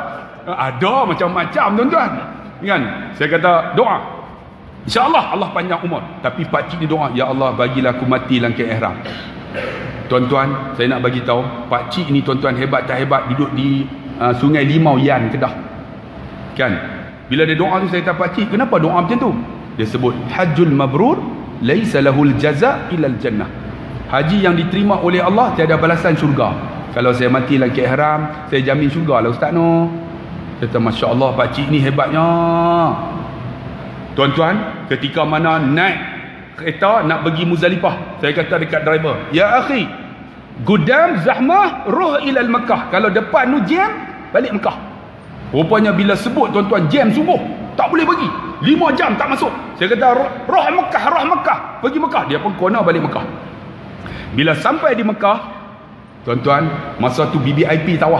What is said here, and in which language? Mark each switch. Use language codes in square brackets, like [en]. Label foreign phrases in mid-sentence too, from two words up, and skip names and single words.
[ms] Ada macam-macam tuan-tuan kan. Saya kata doa, insya-Allah Allah panjang umur. Tapi pakcik ni doa, ya Allah bagilah aku mati dalam kain ihram. Tuan-tuan, saya nak bagi tahu, pak cik ni tuan-tuan hebat tak hebat, duduk di Sungai Limau Yan, Kedah. Kan? Bila dia doa tu, saya kata, pak cik, kenapa doa macam tu? Dia sebut, [ar] hajjul mabrur laisa lahul jaza ilal jannah. [ms] Haji yang diterima oleh Allah tiada balasan syurga. Kalau saya mati dalam keadaan ihram, saya jamin syurga lah ustaz no. Kata, Masya Allah, pak cik ni hebatnya. Tuan-tuan, ketika mana naik kereta nak pergi Muzdalifah, saya kata dekat driver, [ar] ya akhi, gudam zahmah ruh ilal Makkah. [ms] Kalau depan tu jam, balik Mekah. Rupanya bila sebut tuan-tuan jam subuh, tak boleh pergi, 5 jam tak masuk. Saya kata roh Mekah, pergi Mekah. Dia pun kona balik Mekah. Bila sampai di Mekah, tuan-tuan, masa tu BBIP tawaf.